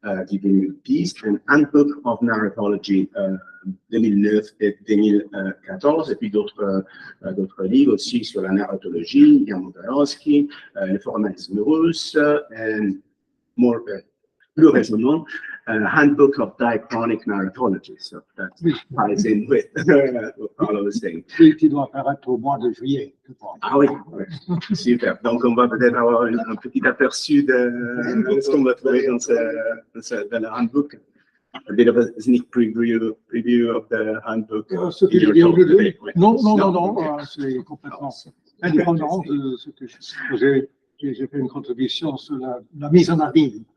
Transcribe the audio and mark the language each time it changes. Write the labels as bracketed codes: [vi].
[fr] du 2010, un Handbook of Narratology 2009 et 2014, et puis d'autres livres aussi sur la narratologie, Jan Modorowski, le formalisme russe, et plus récemment, Handbook of Diachronic Narratology. [en] So that ties in with all of the things. [fr] Qui doit apparaître au mois de juillet. Ah oui, ouais. Super. Donc, on va peut-être avoir un petit aperçu de ce qu'on va trouver dans le handbook. [en] A bit of a sneak preview of the handbook. [fr] Ce que je dis aujourd'hui, non, c'est complètement indépendant de ce que j'ai fait une contribution sur la mise en abîme.